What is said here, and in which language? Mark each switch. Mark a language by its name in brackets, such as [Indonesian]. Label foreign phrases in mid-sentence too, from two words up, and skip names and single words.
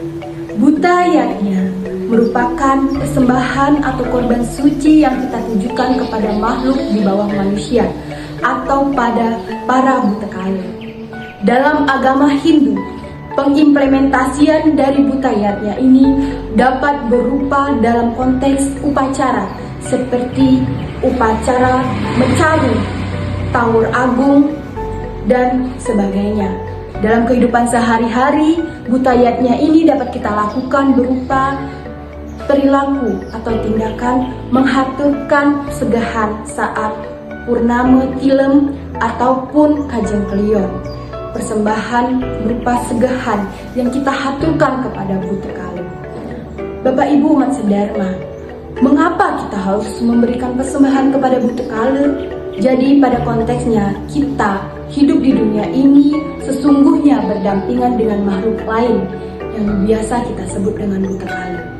[Indonesian] Butayatnya merupakan persembahan atau korban suci yang kita tujukan kepada makhluk di bawah manusia atau pada para butekala. Dalam agama Hindu, pengimplementasian dari butayatnya ini dapat berupa dalam konteks upacara seperti upacara mecaru, tawur agung, dan sebagainya. Dalam kehidupan sehari-hari, butayatnya ini dapat kita lakukan berupa perilaku atau tindakan menghaturkan segahan saat purnama tilem ataupun kajeng kelion. Persembahan berupa segahan yang kita haturkan kepada butekala. Bapak Ibu umat sedharma, mengapa kita harus memberikan persembahan kepada butekala? Jadi pada konteksnya kita hidup di dunia ini sesungguhnya berdampingan dengan makhluk lain yang biasa kita sebut dengan butekala.